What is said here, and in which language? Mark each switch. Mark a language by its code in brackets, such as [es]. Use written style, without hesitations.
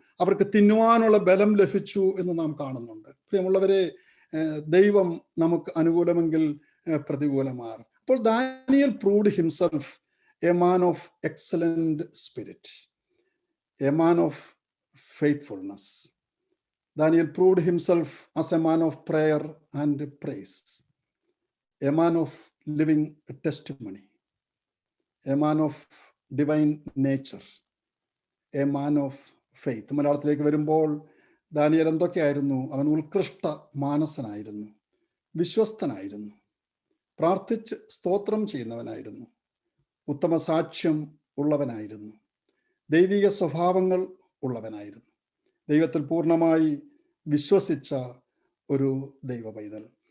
[ml] അവർക്ക് തിന്നുവാനുള്ള ബലം ലഭിച്ചു എന്ന് നാം കാണുന്നുണ്ട്. പ്രിയമുള്ളവരെ, ദൈവം നമുക്ക് അനുകൂലമെങ്കിൽ പ്രതികൂലമാർ. [en] അപ്പോൾ Daniel proved himself a man of excellent spirit, a man of faithfulness. Daniel proved himself as a man of prayer and praise, a man of living testimony, a man of divine nature, a man of faith. [ml] മലയാളത്തിലേക്ക് വരുമ്പോൾ Daniel എന്തൊക്കെയായിരുന്നു? അവൻ ഉത്കൃഷ്ട മാനസനായിരുന്നു, വിശ്വസ്തനായിരുന്നു, പ്രാർത്ഥിച്ച് സ്തോത്രം ചെയ്യുന്നവനായിരുന്നു, ഉത്തമ സാക്ഷ്യം ഉള്ളവനായിരുന്നു, ദൈവിക സ്വഭാവങ്ങൾ ഉള്ളവനായിരുന്നു, ദൈവത്തിൽ പൂർണ്ണമായി വിശ്വസിച്ച ഒരു ദൈവ പൈതൽ.